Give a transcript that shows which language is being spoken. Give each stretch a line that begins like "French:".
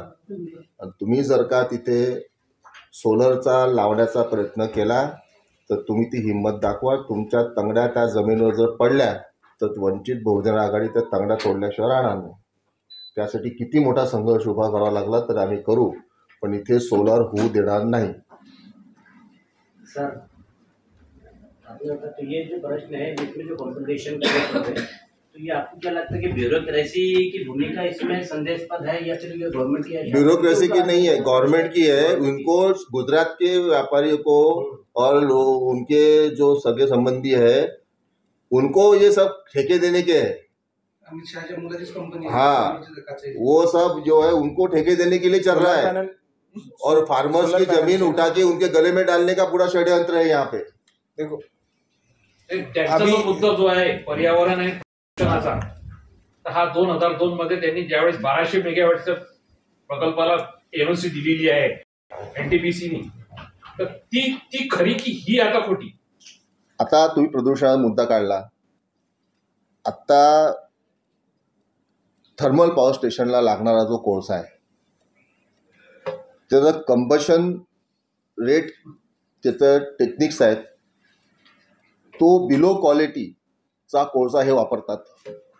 Marathi: आणि तुम्ही जर का तिथे सोलरचा लावण्याचा प्रयत्न केला तर तुम्ही ती हिंमत दाखवा. तुमच्या तंगड्या त्या जमिनीवर जर पडल्या तर वंचित बहुजन आघाडी त्या तंगड्या तोडल्याशिवाय राहणार नाही. त्यासाठी किती मोठा संघर्ष उभा करावा लागला तर आम्ही करू, पण इथे सोलर होऊ देणार नाही.
Hindi: सर आपने बता तो ये जो प्रश्न है जिसमें जो कंपटीशन कर रहे हैं तो ये आपको क्या लगता है कि ब्यूरोक्रेसी की भूमिका इसमें संदेशपद है या फिर ये गवर्नमेंट की है? ब्यूरोक्रेसी की नहीं है, गवर्नमेंट की है. उनको गुजरात के व्यापारियों को और उनके जो सगे संबंधी है उनको ये सब ठेके देने के है.
Marathi: अमित शाहच्या मुलाचीच कंपनी
Hindi: हाँ, वो सब जो है उनको ठेके देने के लिए चल रहा है.
English: panel
Hindi: और फार्मर्स की जमीन उठा के उनके गले में डालने का पूरा षड्यंत्र है यहाँ पे. देखो
Marathi: त्यांचा जो मुद्दा जो आहे पर्यावरण आणि प्रदूषणाचा, तर हा 2002 मध्ये त्यांनी ज्यावेळेस 1200 मेगावॅटच्या प्रकल्पाला एनओसी दिलेली आहे एनटीपीसीनी, तर ती खरी की ही आता खोटी? आता तुम्ही प्रदूषणाचा मुद्दा काढला. आता थर्मल पॉवर स्टेशनला लागणारा जो कोळसा आहे त्याचं कंबशन रेट, त्याचं टेक्निक्स आहेत, तो बिलो क्वालिटीचा कोळसा हे वापरतात.